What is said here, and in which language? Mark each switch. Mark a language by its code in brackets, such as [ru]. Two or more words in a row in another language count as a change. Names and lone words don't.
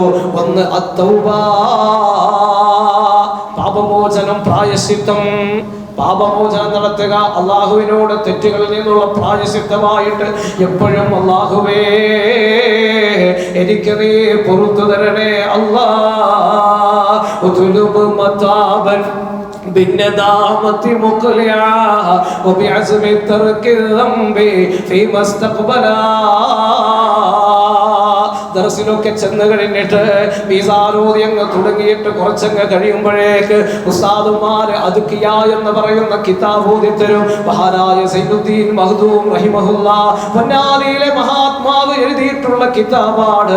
[ml] ഒന്ന് അത്തൗബ, പാപമോചനം, പ്രായശ്ചിത്തം. പാപമോചനം നടത്തുക, അള്ളാഹുവിനോട് തെറ്റുകളിൽ നിന്നുള്ള പ്രായശ്ചിത്തമായിട്ട് എപ്പോഴും അള്ളാഹുവേ എനിക്ക് നീ പുറത്തു തരണേ അല്ലാഹ്. [ar] بالندامة مقلعا وبعزم ترك الذنب فيما استقبلا. [ml] ദർസിലൊക്കെ ചെന്ന് കഴിഞ്ഞിട്ട് മീസാനോദി അങ്ങ് തുടങ്ങിയിട്ട് കുറച്ചങ്ങ് കഴിയുമ്പോഴേക്ക് ഉസ്താദുമാര് അദ്കിയ എന്ന് പറയുന്ന കിതാബ് ഓതി തരും. മഹാനായ സൈനുദ്ദീൻ മഖ്ദൂം റഹിമഹുല്ലാഹ് പൊന്നാനിയിലെ മഹാത്മാവ് എഴുതിയിട്ടുള്ള കിതാബാണ്.